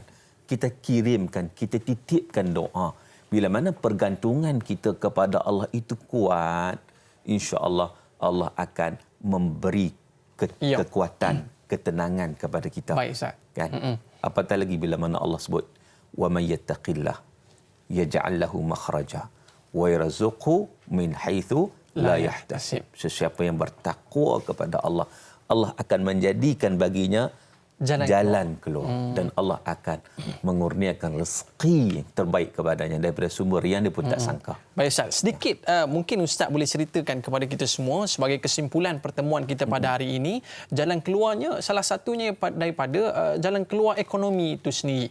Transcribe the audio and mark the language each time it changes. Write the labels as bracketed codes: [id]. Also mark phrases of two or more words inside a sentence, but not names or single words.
[ms] Kita kirimkan, kita titipkan doa. Bila mana pergantungan kita kepada Allah itu kuat, [ar] إن شاء الله [ms] Allah akan memberi kekuatan, ketenangan kepada kita. Baik, Ustaz. Kan? Apatah lagi bila mana Allah sebut, [ar] "وَمَن يَتَّقِ اللَّهَ يَجْعَل لَّهُ مَخْرَجًا وَيَرْزُقْهُ مِنْ حَيْثُ لَا يَحْتَسِبُ." [ms] Sesiapa yang bertakwa kepada Allah, Allah akan menjadikan baginya jalan keluar. Dan Allah akan mengurniakan rezeki yang terbaik kepadanya daripada sumber yang dia pun tak sangka. Baik, Ustaz. Sedikit mungkin Ustaz boleh ceritakan kepada kita semua sebagai kesimpulan pertemuan kita pada hari ini, jalan keluarnya salah satunya daripada jalan keluar ekonomi itu sendiri.